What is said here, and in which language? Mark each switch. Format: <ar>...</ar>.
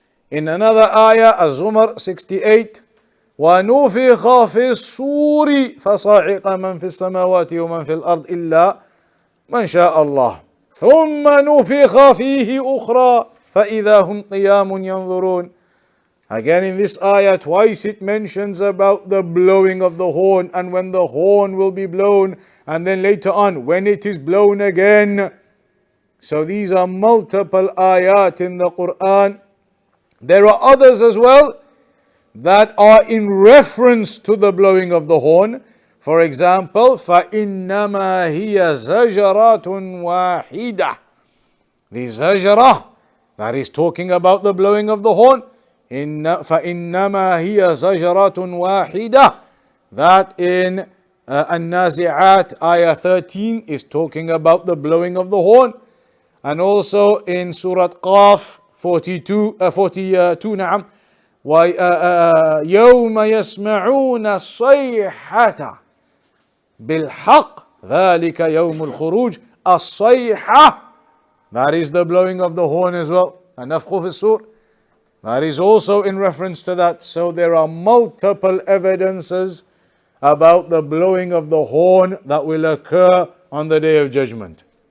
<en>In another ayah, Az-Zumar 68,</en> <ar>وَنُفِخَ فِي الصُّورِ فَصَعِقَ مَنْ فِي السَّمَاوَاتِ وَمَنْ فِي الْأَرْضِ إِلَّا مَنْ شَاءَ اللَّهِ ثُمَّ نُفِخَ فِيهِ أُخْرَى فَإِذَا هُمْ قِيَامٌ يَنْظُرُونَ.</ar> <en>Again in this ayah, twice it mentions about the blowing of the horn and when the horn will be blown, and then later on when it is blown again. So these are multiple ayat in the Quran. There are others as well that are in reference to the blowing of the horn. For example,</en> <ar>فَإِنَّمَا هِيَ زَجْرَةٌ وَاحِدَةٌ.</ar> <en>The zajrah, that is talking about the blowing of the horn.</en> <ar>فَإِنَّمَا هِيَ زَجْرَةٌ وَاحِدَةٌ.</ar> <en>That in An-Nazi'at, ayah 13, is talking about the blowing of the horn. And also in Surah Qaf, 42</en> <ar>نعم يوم يسمعون الصيحة بالحق ذلك يوم الخروج.</ar> <en>الصيحة, that is the blowing of the horn as well.</en> <ar>النفخ في الصور,</ar> <en>that is also in reference to that. So there are multiple evidences about the blowing of the horn that will occur on the Day of Judgment.</en>